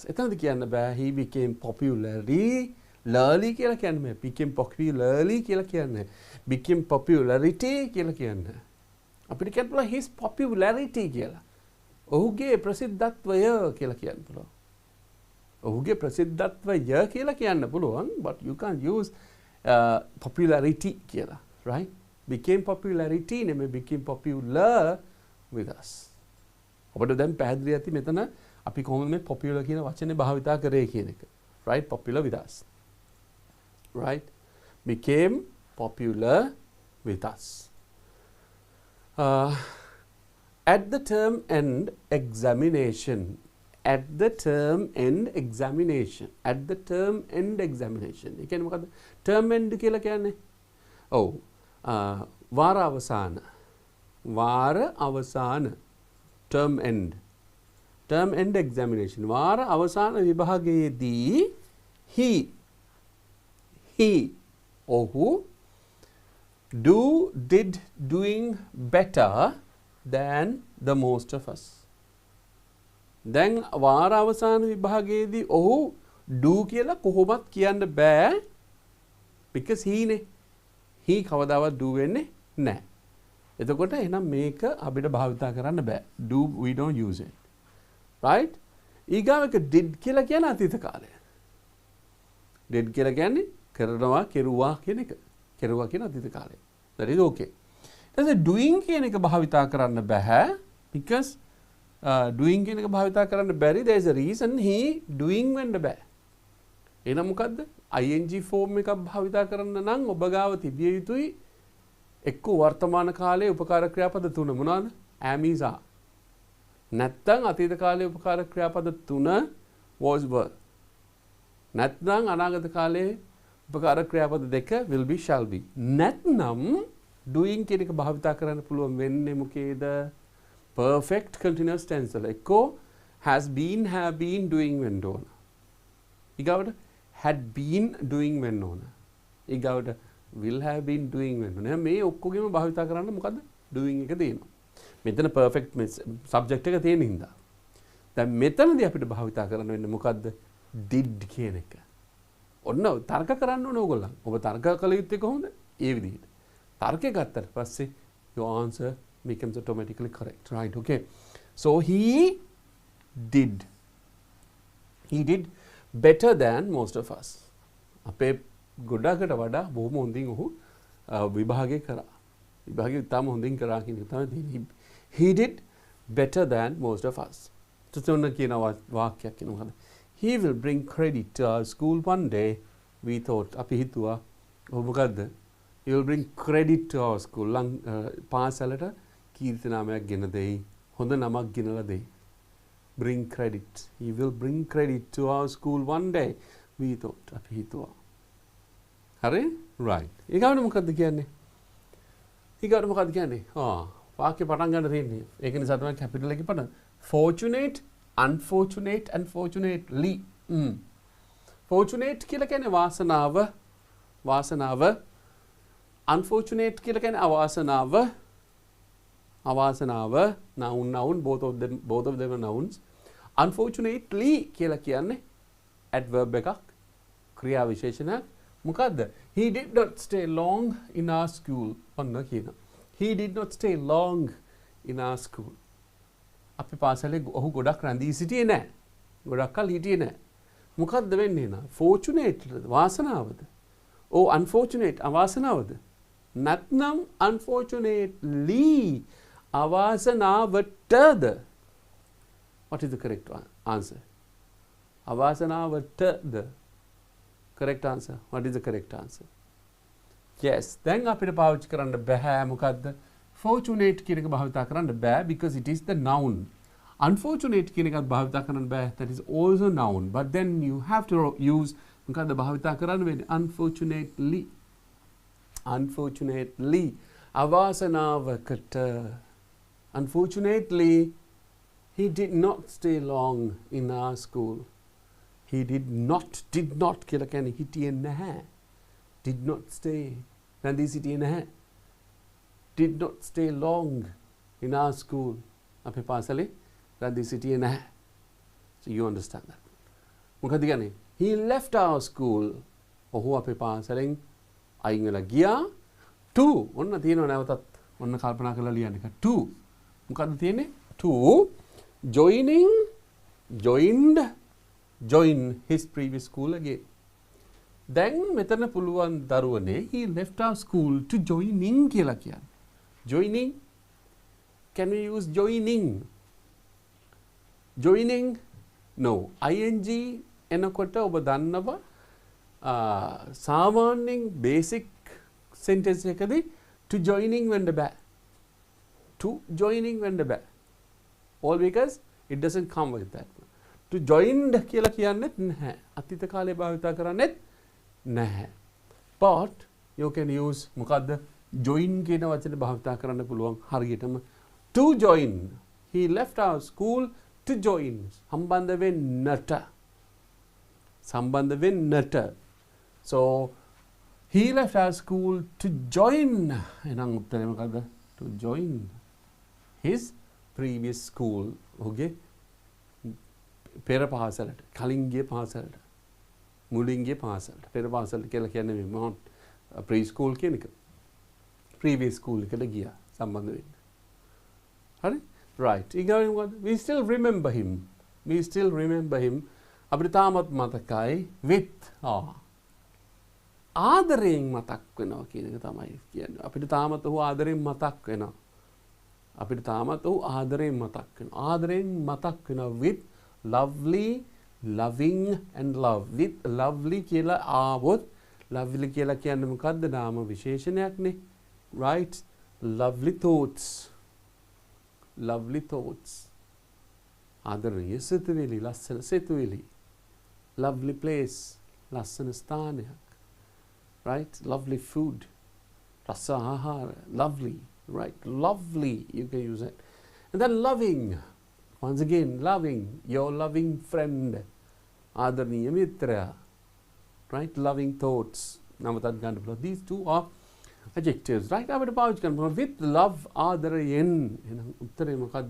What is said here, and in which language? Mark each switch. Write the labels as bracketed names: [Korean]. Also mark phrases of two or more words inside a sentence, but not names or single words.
[Sinhala] එතනද කියන්න බෑ [English] he became popularly [Sinhala] කියලා කියන්නේ [English] became popularly [Sinhala] කියලා කියන්නේ [English] became popularity [Sinhala] කියලා කියන්නේ. අපිට කියන්න පුළුවන් [English] his popularity [Sinhala] කියලා. ඔහුගේ ප්‍රසිද්ධත්වය කියලා කියන්න පුළුවන්. ඔහුගේ ප්‍රසිද්ධත්වය කියලා කියන්න පුළුවන් [English] but you can't use popularity [Sinhala] කියලා. Right? [English] Became popularity නෙමෙයි became popular with us. [Sinhala] ඔබට දැන් පැහැදිලි ඇති මෙතන අපි කොහොමද මේ popular කියන වචනේ භාවිතා කරේ කියන එක. [English] Right? Popular with us. Right? Became popular with us. At the term end examination. At the term end examination. At the term end examination. [Sinhala] ඒ කියන්නේ මොකද්ද? [English] term end [Sinhala] කියලා කියන්නේ ඔව් වාර අවසාන [English] term end examination [Sinhala] වාර අවසාන විභාගයේදී [English] he ඔහු did doing better than the most of us. [Sinhala] දැන් වාර අවසාන විභාගයේදී ඔහු do කියලා කොහොමත් කියන්න බෑ [English] because he [Sinhala] කවදාවත් do වෙන්නේ නැහැ. එතකොට එහෙනම් මේක අපිට භාවිතා කරන්න බෑ. [English] Do we don't use it. Right? [Sinhala] ඊගාව එක did කියලා කියන්නේ අතීත කාලය. did කියලා කියන්නේ කරනවා කෙරුවා කියන එක. කෙරුවා කියන අතීත කාලය. [English] That is okay. [Sinhala] ඊට doing කියන එක භාවිතා කරන්න බෑ [English] because doing [Sinhala] කියන එක භාවිතා කරන්න බැරි [English] there is a reason he doing [Sinhala] වෙන්න බෑ. එහෙනම් මොකද්ද? [English] ing form [Sinhala] එකක් භාවිතා කරන්න නම් ඔබ ගාව තිබිය යුතුයි එක්ක වර්තමාන කාලයේ උපකාර ක්‍රියාපද තුන මොනවාද? [English] am is are. [Sinhala] නැත්නම් අතීත කාලයේ උපකාර ක්‍රියාපද තුන [English] was were. [Sinhala] නැත්නම් අනාගත කාලයේ උපකාර ක්‍රියාපද දෙක [English] will be shall be. [Sinhala] නැත්නම් doing කියන එක භාවිතා කරන්න පුළුවන් වෙන්නේ මොකේද? [English] perfect continuous tense වල. එක්කෝ has been have been doing [Sinhala] වෙන්න ඕන. ඊගාවට [English] had been doing [Sinhala] වෙන්න ඕන. ඊගාවට [English] will have been doing [Sinhala] වෙන්න ඕන. මේ ඔක්කොගෙම භාවිතා කරන්න මොකද්ද? doing එක දෙනවා. මෙතන [English] perfect subject [Sinhala] එක තියෙන හින්දා. දැන් මෙතනදී අපිට භාවිතා කරන්න වෙන්නේ මොකද්ද? did කියන එක. ඔන්න තර්ක කරන්න ඕන ඕගොල්ලන්. ඔබ තර්ක කළ යුත්තේ කොහොමද? ඒ විදිහට. තර්කය ගත්තට පස්සේ [English] your answer becomes automatically correct. Right? Okay. So he did better than most of us. [Sinhala] අපේ ගොඩකට වඩා බොහොම හොඳින් ඔහු විභාගය කරා. විභාගය ඉතාම හොඳින් කරා කියන එක තමයි තියෙන්නේ. [English] He did better than most of us. [Sinhala] තුන කියන වාක්‍යයක් කියනවා. [English] He will bring credit to our school one day. We thought [Sinhala] අපි හිතුවා ඔහු මොකද්ද? [English] He will bring credit to our school. [Sinhala] පාසලට කීර්ති නාමයක් ගෙන දෙයි. හොඳ නමක් ගෙනලා දෙයි. [English] Bring credit. He will bring credit to our school one day. we thought [Sinhala] අපි හිතුවා. හරි? right. ඊගාවට මොකද්ද කියන්නේ? ඊගාවට මොකද්ද කියන්නේ? වාක්‍ය පටන් ගන්න තියෙන්නේ. ඒක නිසා තමයි capital එකේ පටන්. [English] Fortunate, unfortunate and fortunately. [Sinhala] Fortunate කියලා කියන්නේ වාසනාව. Unfortunate කියලා කියන්නේ අවාසනාව. [English] Noun, both of them are nouns. [Sinhala] Unfortunately කියලා කියන්නේ adverb එකක්, ක්‍රියා විශේෂණයක්. මොකද්ද? [English] He did not stay long in our school. [Sinhala] ඔන්න කියනවා. [English] He did not stay long in our school. [Sinhala] අපි පාසලේ ඔහු ගොඩක් රැඳී සිටියේ නැහැ. ගොඩක් කල් හිටියේ නැහැ. මොකද්ද වෙන්නේ නා? Fortunate වාසනාවද? Unfortunate අවාසනාවද? නැත්නම් unfortunately අවාසනාවටද? [English] What is the correct answer? [Sinhala] අවාසනාවටද? [English] Correct answer. What is the correct answer? Yes. [Sinhala] දැන් අපිට පාවිච්චි කරන්න බෑ මොකද්ද? [English] Fortunate [Sinhala] කියන එක භාවිතා කරන්න බෑ [English] because it is the noun. [Sinhala] Unfortunate කියන එකත් භාවිතා කරන්න බෑ. [English] That is also noun. But then you have to use [Sinhala] මොකද්ද භාවිතා කරන්න වෙන්නේ? [English] Unfortunately. Unfortunately. [Sinhala] අවාසනාවකට. [English] Unfortunately, he did not stay long in our school. He did not [Sinhala] කියලා කියන්නේ හිටියේ නැහැ. [English] Did not stay. [Sinhala] රැඳී සිටියේ නැහැ. [English] Did not stay long in our school. [Sinhala] අපේ පාසලේ රැඳී සිටියේ නැහැ. [English] So you understand that. [Sinhala] මොකද කියන්නේ? [English] He left our school. [Sinhala] ඔහු අපේ පාසලෙන් අයින් වෙලා ගියා. To ඔන්න තියෙනවා නැවතත්. ඔන්න කල්පනා කරලා ලියන්න එක. To මොකද්ද තියෙන්නේ? [English] To join his previous school again. [Sinhala] දැන් මෙතන පුළුවන් දරුවනේ [English] he left our school to joining [Sinhala] කියලා කියන්නේ. [English] Joining, can we use joining? Joining, no. [Sinhala] ing එනකොට ඔබ දන්නවා සාමාන්‍යයෙන් [English] basic sentence [Sinhala] එකදී [English] to joining [Sinhala] වෙන්න බෑ. [English] To joining [Sinhala] වෙන්න බෑ. [English] All because it doesn't come with that. To joined [Sinhala] කියලා කියන්නෙත් නැහැ. අතීත කාලේ භාවිත කරන්නෙත් නැහැ. [English] But you can use [Sinhala] මොකද්ද? join කියන වචනේ භාවිත කරන්න පුළුවන් හරියටම [English] to join. He left our school to join. [Sinhala] සම්බන්ධ වෙන්නට. [English] So he left our school to join. [Sinhala] එහෙනම් උත්තරේ මොකද්ද? [English] To join his previous school. Okay? [Sinhala] පෙර පාසලට, කලින් ගිය පාසලට, මුලින් ගිය පාසලට. පෙර පාසලට කියලා කියන්නේ මේ [English] pre school [Sinhala] කියන එක. [English] previous school [Sinhala] එකට ගියා සම්බන්ධ වෙන්න. හරි? right. ඊගොල්ලෝ මොකද? [English] we still remember him. [Sinhala] අපිට තාමත් මතකයි with ආදරයෙන් මතක් වෙනවා කියන එක තමයි කියන්නේ. අපිට තාමත් ඔහු ආදරයෙන් මතක් වෙනවා. ආදරයෙන් මතක් වෙනවා [English] with lovely, loving and love. With lovely [Sinhala] කියලා ආවොත් lovely කියලා කියන්නේ මොකද්ද? නාම විශේෂණයක්නේ. [English] right? lovely thoughts. [Sinhala] ආදරණීය සිතුවිලි, ලස්සන සිතුවිලි. [English] lovely place, [Sinhala] ලස්සන ස්ථානයක්. [English] right? lovely food, [Sinhala] රස ආහාර. [English] lovely, right? lovely, you can use it. And then loving. Once again, loving, your loving friend. [Sinhala] ආදරණීය මිත්‍රයා. [English] right? loving thoughts. [Sinhala] නමතත් ගන්න පුළුවන්. [English] These two are adjectives. right? [Sinhala] අපිට පාවිච්චි කරන්න පුළුවන් [English] with love [Sinhala] ආදරයෙන්. එහෙනම් උත්තරේ මොකද්ද?